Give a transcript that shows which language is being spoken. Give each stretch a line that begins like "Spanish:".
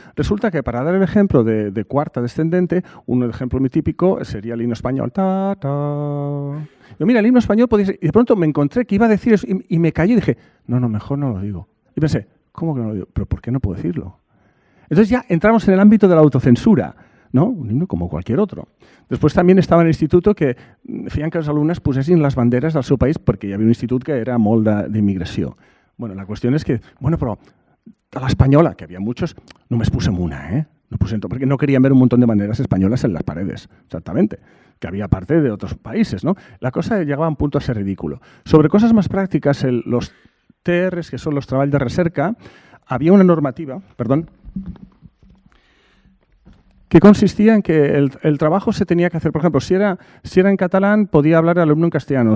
Spanish: Resulta que para dar el ejemplo de cuarta descendente, un ejemplo muy típico sería el himno español. Ta, ta. Yo, mira, el himno español podía ser... Y de pronto me encontré que iba a decir eso y me callé y dije, no, mejor no lo digo. Y pensé, ¿cómo que no lo digo? ¿Pero por qué no puedo decirlo? Entonces ya entramos en el ámbito de la autocensura, ¿no? Un himno como cualquier otro. Después también estaba en el instituto
Catalan: que feien que els alumnes posessin les banderes del seu país perquè hi havia un institut que era molt d'immigració. Bueno, la qüestió és que, bueno, però a l'espanyola, que havia muchos, només posem una, ¿eh? No posem tot, perquè
Spanish: no querían ver un montón de banderas españolas en las paredes, exactamente, que había parte de otros países, ¿no? La cosa llegaba a un punto a ser ridículo. Sobre cosas más prácticas, los TRs, que son los treballs de recerca, había una normativa, que consistía en que el trabajo se tenía que hacer, por ejemplo, si era en catalán, podía hablar el alumno en castellano.